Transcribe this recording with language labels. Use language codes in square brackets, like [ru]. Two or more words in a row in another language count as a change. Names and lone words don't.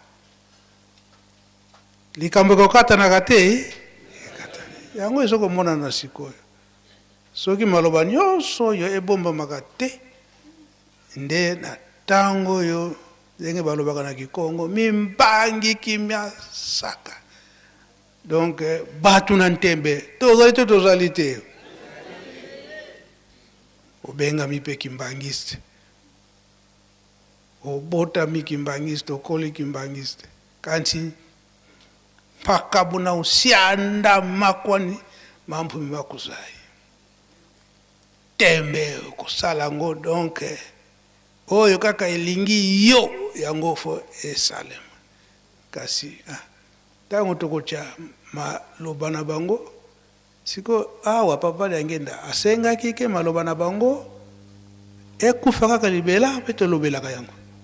[ln] likambo ekokatanaka te yango ezokomona na sikoyo soki maloba nyonso oyo ebombamaka te nde na ntango oyo ndenge balobaka na Kikongo [kg] mimbangi kimia saka [ln] donc bato na ntembe tozali te tozali te obengami mpe kimbangiste obotami kimbangiste okoli kimbangiste [kg] kanti mpaka buna usianda makwani mampumi makuzai [ln] tembe kosala ngo donc oyo kaka elingi yo yango fo esalema kasi ntango tokotya maloba na bango siko awa papa Liangenda asengaki ke maloba na bango ekufa kaka libela mpe tolobelaka yango